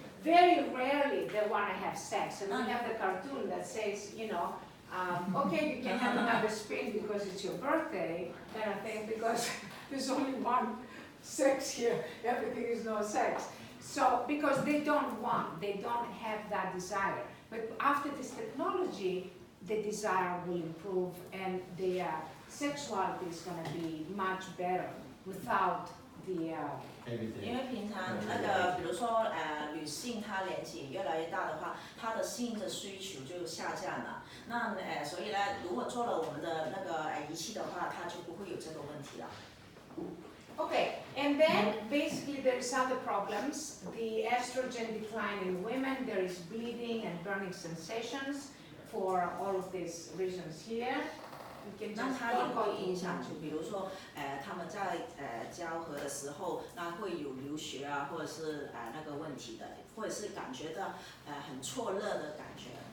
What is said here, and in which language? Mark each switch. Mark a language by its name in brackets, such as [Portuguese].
[English] Very rarely they want to have sex, and we have the cartoon that says, you know, okay, you can have another spin because it's your birthday, kind of thing, because there's only one sex here, everything is no sex. So, because they don't have that desire. But after this technology, the desire will improve and the sexuality is going to be much better without [Chinese] 因为平常那个，比如说女性她年纪越来越大的话，她的性的需求就下降了。那所以呢，如果做了我们的那个仪器的话，它就不会有这个问题了。 [English] Okay, and then basically there's other problems. The estrogen decline in women, there is bleeding and burning sensations for all of these reasons here. [Chinese] 那它也会影响，就比如说，他们在交合的时候，那会有流血啊，或者是那个问题的，或者是感觉到很错热的感觉。